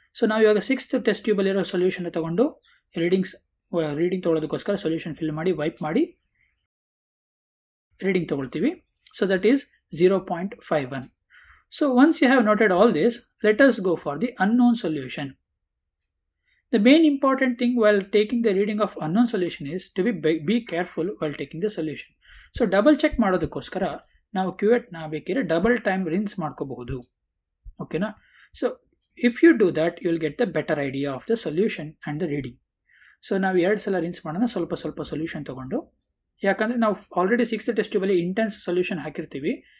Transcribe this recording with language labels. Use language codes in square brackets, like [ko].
[kn] So ನಾವು ಇವಾಗ 6th test ಟ್ಯೂಬಲ್ಲಿರೋ solution ತೊಗೊಂಡು ರೀಡಿಂಗ್ ತೊಗೊಳೋದಕ್ಕೋಸ್ಕರ ಸೊಲ್ಯೂಷನ್ ಫಿಲ್ ಮಾಡಿ ವೈಪ್ ಮಾಡಿ ರೀಡಿಂಗ್ ತೊಗೊಳ್ತೀವಿ. [en] So that is 0.51. So once you have noted all this, let us go for the unknown solution. The main important thing while taking the reading of unknown solution is to be careful while taking the solution. So double check [kn] ಮಾಡೋದಕ್ಕೋಸ್ಕರ ನಾವು ಕ್ಯೂವೆಟ್ನ ಬೇಕಿದ್ರೆ double time rinse ಮಾಡ್ಕೋಬಹುದು. ಓಕೆನಾ. [en] So if you do that you will get the better idea of the solution and the reading. [kn] So ನಾವು 2 ಸಲ rinse ಮಾಡೋಣ, ಸ್ವಲ್ಪ solution ತೊಗೊಂಡು. ಯಾಕಂದರೆ ನಾವು already 6th test ಟ್ಯೂಬಲ್ಲಿ intense solution ಹಾಕಿರ್ತೀವಿ.